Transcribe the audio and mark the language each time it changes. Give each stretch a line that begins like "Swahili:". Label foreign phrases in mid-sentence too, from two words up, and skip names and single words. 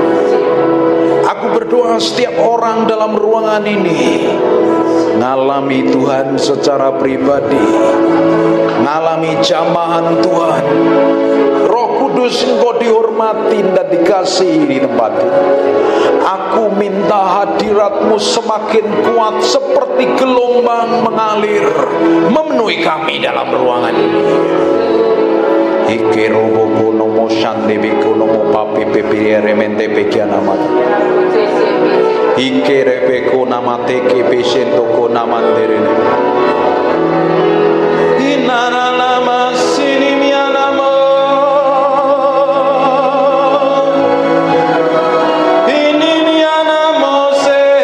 Indonesian: Aku berdoa setiap orang dalam ruangan ini ngalami Tuhan secara pribadi, ngalami jamahan Tuhan. Roh Kudus, Engkau dihormati dan dikasihi di tempat ini. Aku minta hadirat-Mu semakin kuat seperti gelombang mengalir memenuhi kami dalam ruangan ini. Ike robo nomo shande biko nomo papi pepe remente pekiana mata. Ike rebeko namate ke peshento ko namandere. Inana nama sini miana mo. Ini miana mo se.